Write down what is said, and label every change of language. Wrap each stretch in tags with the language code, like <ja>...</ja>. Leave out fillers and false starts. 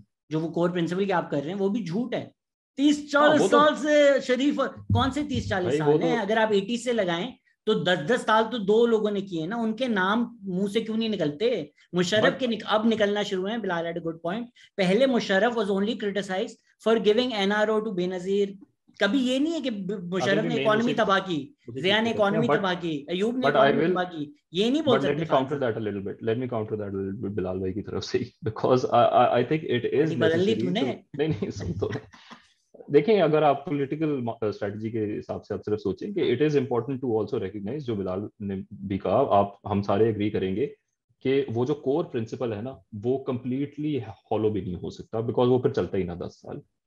<ur>جو وہ کور پرنسپل کی آپ کر رہے ہیں وہ بھی جھوٹ ہے. 30-40 سال سے شریف, کون سے 30-40 سال ہیں, اگر آپ 80 سے لگائیں تو 10 سال تو دو لوگوں نے کیے نا, ان کے نام منہ سے کیوں نہیں نکلتے؟ مشرف کے اب نکلنا شروع ہیں.</ur> <en>Bilal had a good point. پہلے Musharraf was only criticised for giving NRO to Benazir.</en> <ur>کبھی یہ نہیں ہے کہ مشرف نے اکانومی تباہ کی, ضیاء نے اکانومی تباہ کی, ایوب نے اکانومی تباہ کی, یہ نہیں بول سکتے.</ur> <en>Let me counter that a little bit</en> <ur>بلال بھائی کی طرف سے,</ur> <en>because I think it is necessary.</en> <ur>نہیں سن تو دیکھیں, اگر آپ پولیٹیکل اسٹریٹجی کے حساب سے آپ صرف سوچیں کہ</ur> <en>it is important to also recognise,</en> <ur>جو بلال نے بھی کہا, آپ ہم سارے اگری کریں گے کہ وہ جو کور پرنسپل ہے نا وہ کمپلیٹلی فالو بھی نہیں ہو سکتا, بیکاز وہ پھر چلتا ہی نہ 10 سال.</ur>